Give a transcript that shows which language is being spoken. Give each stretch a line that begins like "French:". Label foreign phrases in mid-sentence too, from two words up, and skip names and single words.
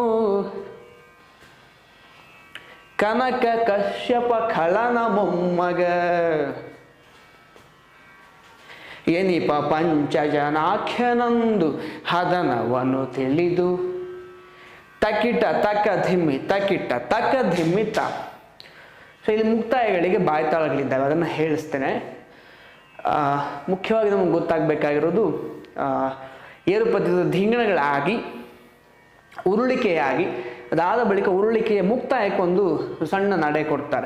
Kannada: ಕನಕ ಕಶ್ಯಪ ಖಳನ ಮೊಮ್ಮಗ ಎನಿಪ ಪಂಚಜನಾಖ್ಯನಂದು ಹದನವನು ತಿಳಿದು ತಕ್ಕಿಟ್ಟ ತಕ್ಕ ಧಿಮ್ಮಿ ತಕ್ಕಿಟ್ಟ ತಕ್ಕ ಧಿಮ್ಮಿ ತ. ಸೊ ಇಲ್ಲಿ ಮುಕ್ತಾಯಗಳಿಗೆ ಬಾಯ್ತಾಳಗಳಿದ್ದಾವೆ, ಅದನ್ನು ಹೇಳಿಸ್ತೇನೆ. ಮುಖ್ಯವಾಗಿ ನಮಗೆ ಗೊತ್ತಾಗಬೇಕಾಗಿರೋದು ಏರುಪದ್ಯದ ಧಿಂಗಣಗಳಾಗಿ ಉರುಳಿಕೆಯಾಗಿ ಅದಾದ ಬಳಿಕ ಉರುಳಿಕೆಯ ಮುಕ್ತಾಯಕ್ಕೊಂದು ಸಣ್ಣ ನಡೆ ಕೊಡ್ತಾರೆ.